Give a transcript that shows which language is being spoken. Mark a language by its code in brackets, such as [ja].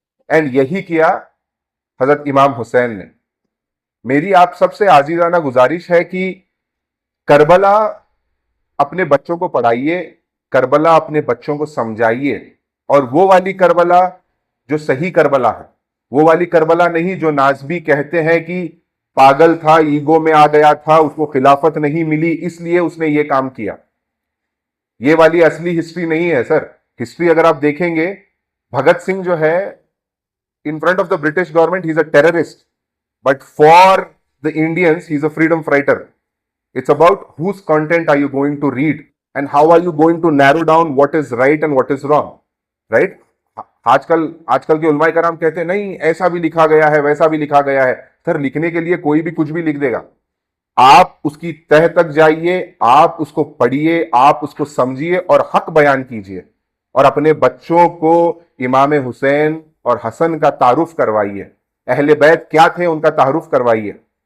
[hi] And यही किया हजरत इमाम हुसैन ने। मेरी आप सबसे आजीजाना गुजारिश है कि करबला अपने बच्चों को पढ़ाइए, करबला अपने बच्चों को समझाइए, और वो वाली करबला जो सही करबला है, वो वाली करबला नहीं जो नाज़बी कहते हैं कि पागल था, ईगो में आ गया था, उसको खिलाफत नहीं मिली इसलिए उसने ये काम किया। ये वाली असली हिस्ट्री नहीं है सर। हिस्ट्री अगर आप देखेंगे, भगत सिंह जो है, [en] In front of the British government he is a terrorist, but for the Indians he is a freedom fighter. It's about whose content are you going to read and how are you going to narrow down what is right and what is wrong, right? [hi] आजकल के उलमाए कराम कहते हैं नहीं ऐसा भी लिखा गया है, वैसा भी लिखा गया है। सर, लिखने के लिए कोई भी कुछ भी लिख देगा। आप उसकी तह तक जाइए, आप उसको पढ़िए, आप उसको समझिए और हक बयान कीजिए, और अपने बच्चों को इमाम हुसैन और हसन का तारुफ करवाइए, अहले बैत क्या थे उनका तारुफ करवाइए।